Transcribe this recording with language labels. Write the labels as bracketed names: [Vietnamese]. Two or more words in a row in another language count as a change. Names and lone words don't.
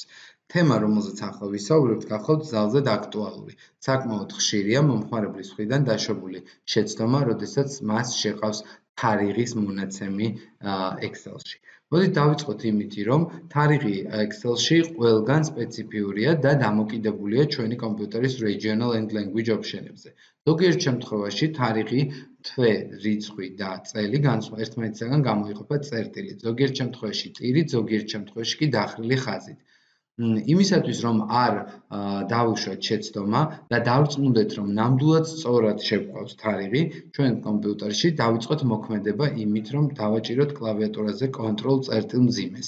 [Georgian] თემა, რომელზეც ახლა ვისაუბრებთ, გახლავთ ძალზედ აქტუალური. საკმაოდ ხშირია მომხმარებლის მხრიდან დაშვებული შეცდომა, როდესაც მას შეყავს თარიღის მონაცემი Excel-ში. მოდით დავიწყოთ იმითი, რომ თარიღი Excel-ში ყველგან სპეციფიურია და დამოკიდებულია ჩვენი კომპიუტერის [English] regional and language option-ებზე. [Georgian] ზოგიერთ შემთხვევაში თარიღი თვე, რიცხვი და წელი ერთმანეთისგან გამოიყოფა წერტილით, ზოგიერთ შემთხვევაში ტირით, ზოგიერთ შემთხვევაში კი დახრილი ხაზით. იმისათვის, რომ არ დავუშვათ შეცდომა და დავწმუნდეთ, რომ ნამდვილად სწორად შევყავს თარიღი, ჩვენ კომპიუტერში დავიწყოთ მოქმედება იმით, რომ დავაჭიროთ კლავიატურაზე Ctrl წერტილ მძიმეს.